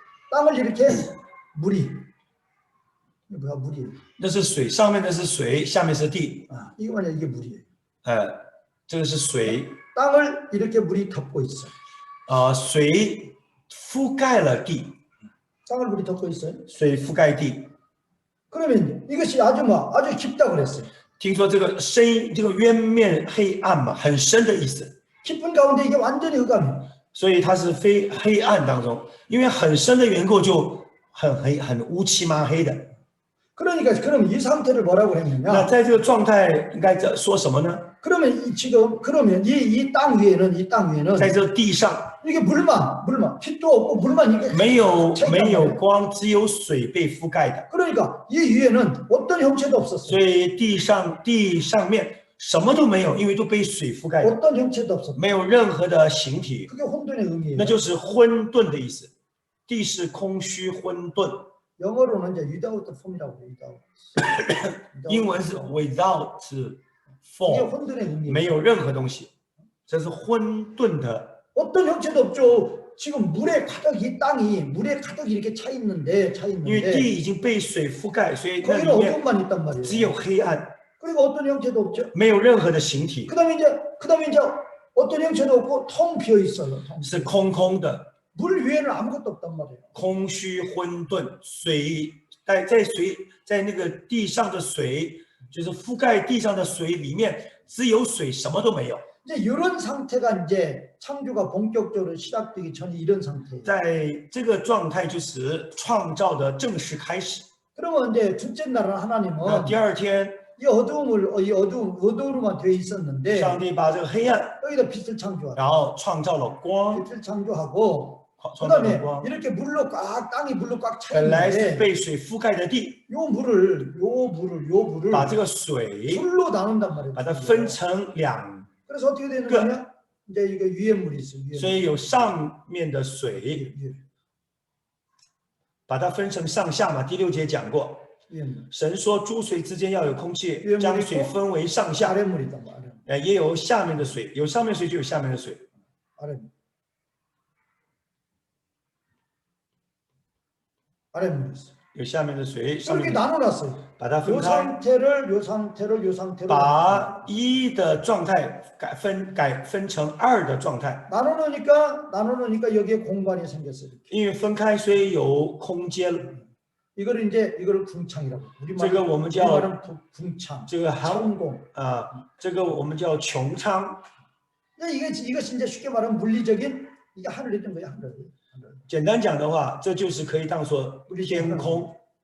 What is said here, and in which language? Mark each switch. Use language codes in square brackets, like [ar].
[ko] 땅을 이렇게 물이 뭐야 물이 [zh] 那是水，上面的是水，下面是地。 [ko] 이거 만약 이게 물이에요. [zh] 这个是水， [ko] 땅을 이렇게 물이 덮고 있어. [zh] 水覆盖了地， [ko] 땅을 물이 덮고 있어요. [zh] 水覆盖地。 [ko] 그러면 이것이 아주 깊다 그랬어요. [zh] 听说这个深，这个渊面黑暗嘛，很深的意思， [ko] 깊은 가운데 이게 완전히 흑암이에요. [zh] 所以它是非黑暗当中，因为很深的缘故就很黑，很乌漆麻黑的。 [ko] 그러니까 그럼 이 상태를 뭐라고 [zh] 那 [ko] 했느냐? [zh] 在这个状态应该说什么呢？ [ko] 그러면 이 땅 위에는 [zh] 在这地上 [ko] 이게 물만 빛도 없고 물만 이게 [zh] 没有光，只有水被覆盖的， [ko] 그러니까 이 위에는 어떤 형체도 없었어요. [zh] 所以地上面什么都没有，因为都被水覆盖的， [ko] 어떤 형체도 없었어요. [zh] 没有任何的形体， [ko] 그게 혼돈의 의미예요. [zh] 那就是混沌的意思。地是空虚混沌， [ko] 영어로는 이제 [en] without form [ko] 이라고 해요. [en] without. [zh] 英文是 [en] without [ko] 이게 [en] form， [ko] 혼돈의 의미예요. [zh] 没有任何东西，这是混沌的。 [ko] 어떤 형체도 없죠. 지금 물에 가득 이 땅이 물에 가득 이렇게 차 있는데 [zh] 因为地已经被水覆盖，所以那 [ko] 거기는 [zh] 里面 [ko] 어둠만 있단 말이에요. [zh] 只有黑暗， [ko] 그리고 어떤 형체도 없죠. [zh] 没有任何的形体， [ko] 그다음에 이제 어떤 형체도 없고 텅 비어 있어요. [zh] 是空空的， [ko] 물 위에는 아무것도 없단 말이에요. [zh] 空虚混沌。水在那个地上的水，就是覆盖地上的水里面只有水，什么都没有。 [ko] 이제 이런 상태가 이제 창조가 본격적으로 시작되기 전에 이런 상태예요. [zh] 在这个状态就是创造的正式开始。 [ko] 그러면 이제 둘째 날은 [zh] 那 [ko] 하나님은 [zh] 第二天， [ko] 이 어두움으로만 되어 있었는데 [zh] 上帝把这个黑暗， [ko] 여기다 빛을 창조하고 [zh] 然后创造了光， [ko] 빛을 창조하고 [zh] 创造了 [ko] 그다음에 [zh] 光。 [ko] 이렇게 땅이 물로 꽉 차 [zh] 本来是 [ko] 있는데 [zh] 被水覆盖的地， [ko] 요 물을 [zh] 把这个水 [ko] 둘로 나눈단 말이에요. [zh] 把它分成两， [ko] 그래서 어떻게 되는 거냐? 이제 이게 위에 물이 있어요. [zh] 所以有上面的水， [ko] 위에. [zh] 把它分成上下嘛。第6节讲过， [ko] 위에물. [zh] 神说诸水之间要有空气， [ko] 위에물이 [zh] 将水 [ko] 있고 [zh] 分为上下。 [ko] 아랫물이 있단 말이야. [zh] 也有下面的水，有上面水就有下面的水。 [ko] 아랫물. 아랫물이 있어. [zh] 有下面的水，上 [ko] 이렇게 [zh] 面的水 [ko] 나눠놨어요. [zh] 把它分 [ko] 요 [zh] 开， [ko] 상태를 요 상태를 요 상태로 [zh] 把一的状态改分成二的状态， [ko] 나눠놓으니까 여기에 공간이 생겼어요. 이렇게. [zh] 因为分开所以有空间。 [ko] 이거를 이제 이거를 궁창이라고. [zh] 这个我们叫 [ko] 우리말은 궁창. [zh] 这个韩 [ko] 창공. [zh] 这个我们叫穹苍。 [ko] 이것이 이제 쉽게 말하면 물리적인 이게 하늘이 된 거야 하늘. [zh] 简单讲的话，这就是可以当做天空，